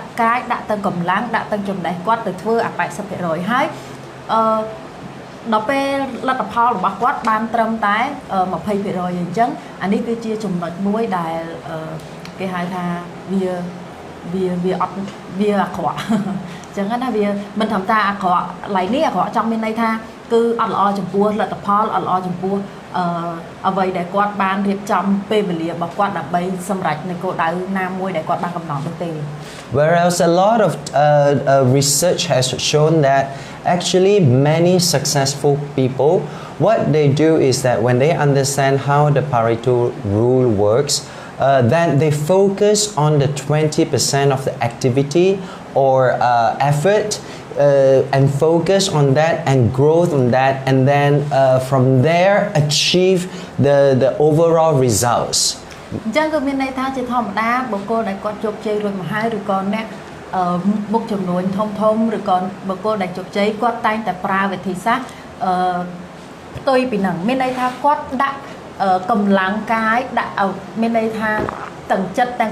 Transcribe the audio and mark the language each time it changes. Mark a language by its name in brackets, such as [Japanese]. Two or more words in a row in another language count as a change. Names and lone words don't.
[Khmer] កាយដាក់ទាំងកម្លាំងដាក់ទាំងចំណេះគាត់ទៅធ្វើអា 80% ហើយដល់ពេលលទ្ធផលរបស់គាត់បានត្រឹមតែ 20% អញ្ចឹងអានេះគឺជាចំណុចមួយដែលគេហៅថាវាអត់វាអាក្រក់អញ្ចឹងណាវាមិនត្រឹមតែអាក្រក់ឡៃនេះអាក្រក់ចង់មានន័យថាគឺអត់ល្អចំពោះលទ្ធផលអត់ល្អចំពោះអ្វីដែលគាត់បានរៀបចំពេលវេលារបស់គាត់ដើម្បីសម្រេចនៅគោលដៅណាមួយដែលគាត់បានកំណត់ទៅទេ [English] Whereas a lot of research has shown that actually many successful people, what they do is that when they understand how the Pareto Rule works, then they focus on the 20% of the activity or effort and focus on that and growth on that and then from there achieve the overall results. [Khmer] អញ្ចឹងគឺមានន័យថាជាធម្មតាបុគ្គលដែលគាត់ជោគជ័យរួចមកហើយឬក៏អ្នកមុខចំនួនធំឬក៏បុគ្គលដែលជោគជ័យគាត់ តែងតែប្រើវិធីសាស្ត្រផ្ទុយពីហ្នឹងមានន័យថាគាត់ដាក់កម្លាំងកាយដាក់មានន័យថាទាំងចិត្តទាំង